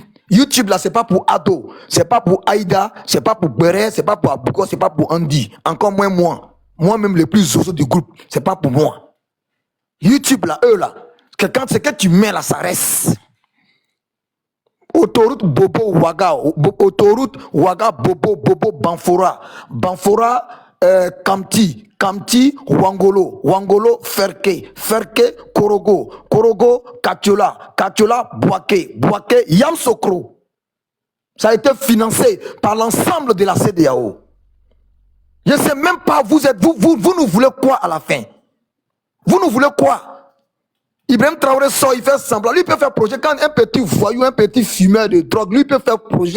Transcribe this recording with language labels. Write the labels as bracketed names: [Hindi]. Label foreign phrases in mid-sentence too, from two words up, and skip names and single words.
[French] YouTube, là, ce n'est pas pour Ado, ce n'est pas pour Aïda, ce n'est pas pour Béré, ce n'est pas pour Abouko, ce n'est pas pour Andy. Encore moins moi. Moi-même, le plus zozo du groupe, ce n'est pas pour moi. YouTube, là, eux, là, quand c'est que tu mets là, ça reste. Autoroute Bobo Ouaga, autoroute Ouaga Bobo Bobo Banfora, Banfora Kamti, Kamti Wangolo, Wangolo Ferke, Ferke Korogo, Korogo Katiola, Katiola Boaké, Boaké Yamsokro. Ça a été financé par l'ensemble de la CEDEAO. Je ne sais même pas, vous nous voulez quoi à la fin? Vous nous voulez quoi? Ibrahim Traoré sort, il fait semblant. Lui peut faire projet. Quand un petit voyou, un petit fumeur de drogue, lui peut faire projet.